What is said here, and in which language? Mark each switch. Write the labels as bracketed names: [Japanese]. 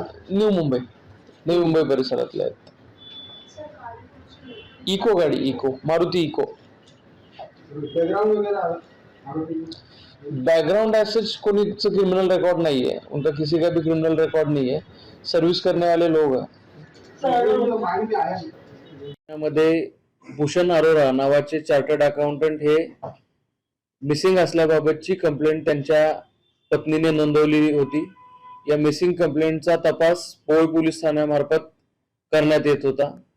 [Marathi] नवी मुंबई परिसरातले आहेत. इको गाडी, इको, मारुती इको. [Hindi] Background वगैरह आरोपी बैकग्राउंड ऐसे कोणीच क्रिमिनल रिकॉर्ड नहीं है, उनका किसी का भी क्रिमिनल रिकॉर्ड नहीं है, सर्विस करने वाले लोग हैं. माइंड में आया [Marathi] यामध्ये भूषण अरोरा नावाचे चार्टर्ड अकाउंटंट हे मिसिंग असल्याबाबतची कंप्लेंट त्यांच्या पत्नीने नोंदवली होती. या मिसिंग कंप्लेंटचा तपास पोवई पोलीस ठाण्यामार्फत करण्यात येत होता.